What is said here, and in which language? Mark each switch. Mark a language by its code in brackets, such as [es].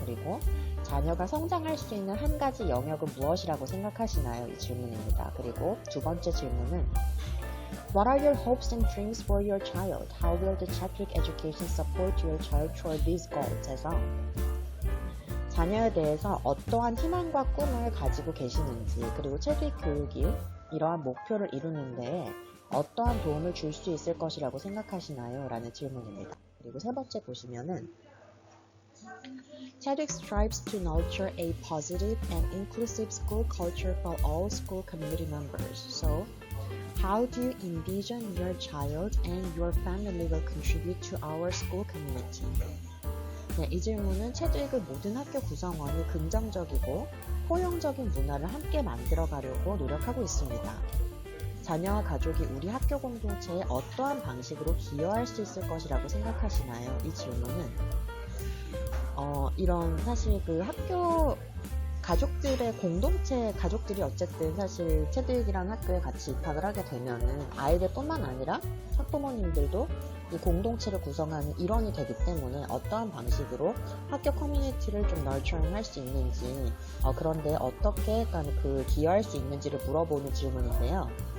[ko] 그리고 자녀가 성장할 수 있는 한 가지 영역은 무엇이라고 생각하시나요? 이 질문입니다. 그리고 두 번째 질문은 [en] What are your hopes and dreams for your child? How will the Chadwick education support your child toward these goals? [ko] 해서 자녀에 대해서 어떠한 희망과 꿈을 가지고 계시는지, 그리고 체득 교육이 이러한 목표를 이루는 데 어떠한 도움을 줄 수 있을 것이라고 생각하시나요? 라는 질문입니다. 그리고 세 번째 보시면은 [en] Chadwick strives to nurture a positive and inclusive school culture for all school community members. So, how do you envision your child and your family will contribute to our school community? [ko] 네, 이 질문은 체득의 모든 학교 구성원이 긍정적이고 포용적인 문화를 함께 만들어가려고 노력하고 있습니다. 자녀와 가족이 우리 학교 공동체에 어떠한 방식으로 기여할 수 있을 것이라고 생각하시나요? 이 질문은 이런 사실 그 학교 가족들의 공동체, 가족들이 어쨌든 사실 체득이라는 학교에 같이 입학을 하게 되면은 아이들 뿐만 아니라 학부모님들도 이 공동체를 구성하는 일원이 되기 때문에 어떠한 방식으로 학교 커뮤니티를 좀 널처링 할 수 있는지, 그런데 어떻게 그 기여할 수 있는지를 물어보는 질문인데요.